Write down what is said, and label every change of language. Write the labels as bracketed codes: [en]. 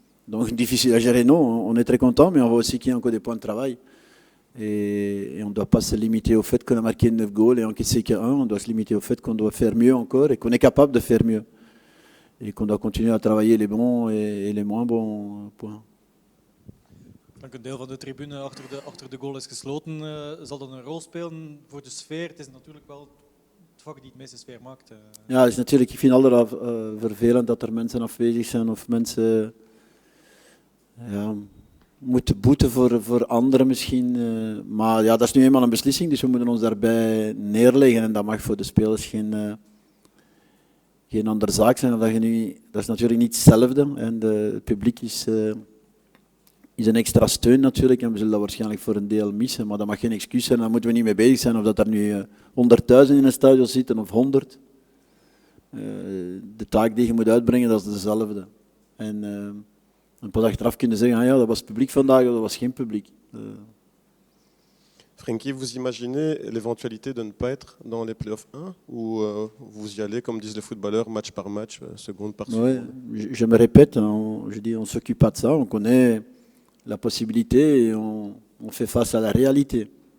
[fr] Donc difficile à gérer, non. On est très content, mais on voit aussi qu'il y a encore des points de travail. Et on ne doit pas se limiter au fait qu'on a marqué 9 goals et encaissé que 1. On doit se limiter au fait qu'on doit faire mieux encore et qu'on est capable de faire mieux. Et qu'on doit continuer à travailler les bons et les moins bons points. [nl] Dank, een deel van de tribune achter de goal is gesloten. Zal dat een rol spelen voor de sfeer? Het is natuurlijk wel het vak die het meeste sfeer maakt. Ja, het is natuurlijk, ik vind het altijd vervelend dat er mensen afwezig zijn of mensen moeten boeten voor anderen misschien. Maar ja, dat is nu eenmaal een beslissing, dus we moeten ons daarbij neerleggen. En dat mag voor de spelers geen andere zaak zijn. Dat is natuurlijk niet hetzelfde. En het publiek is een extra steun natuurlijk. En we zullen dat waarschijnlijk voor een deel missen. Maar dat mag geen excuus zijn. Daar moeten we niet mee bezig zijn of dat er nu 100.000 in een stadion zitten of 100. De taak die je moet uitbrengen, dat is dezelfde. En pas achteraf kunnen zeggen, ja, dat was publiek vandaag of dat was geen publiek. [fr] Francky, vous imaginez l'éventualité de ne pas être dans les playoffs 1 ou vous y allez, comme disent les footballeurs, match par match, seconde par seconde? Oui, je me répète, je dis, on ne s'occupe pas de ça, on connaît la possibilité et on fait face à la réalité.